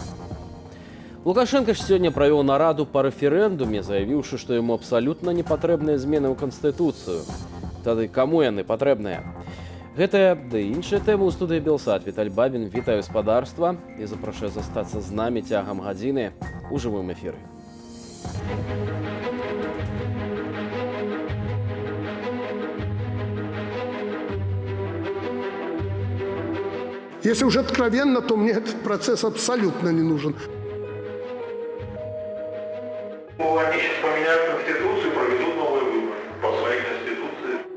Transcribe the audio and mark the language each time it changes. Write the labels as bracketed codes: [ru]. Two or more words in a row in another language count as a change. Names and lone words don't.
[be] Лукашенко ж сёння правёў нараду па рэферэндуме, заявіўшы, што яму абсалютна не патрэбныя змены ў Канстытуцыю. Тады каму яны патрэбныя? Гэтая ды іншыя тэмы ў студыі Белсат. Віталь Бабін, вітаю гаспадарства і запрашаю застацца з намі цягам гадзіны ў жывым эфіры. [ru] Если уже откровенно, то мне этот процесс абсолютно не нужен. Они сейчас поменяют Конституцию и проведут новые выборы по своей Конституции.